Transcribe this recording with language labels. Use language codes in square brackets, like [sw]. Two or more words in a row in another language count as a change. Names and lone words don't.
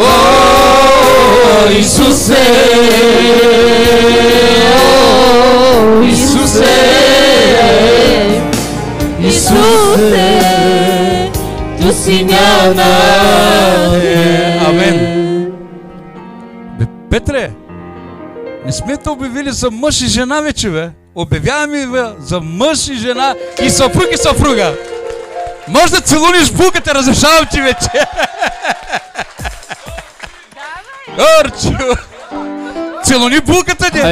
[bg] О, Исусе, о, Исусе, Исусе, усиняна Те. Амен. Петре, не сме те обявили за мъж и жена вече, бе. Обявяваме за мъж и жена и съпруг и съпруга. Може да целуниш булката, разрешавам ти вече. Орчо! Целуни булката ни!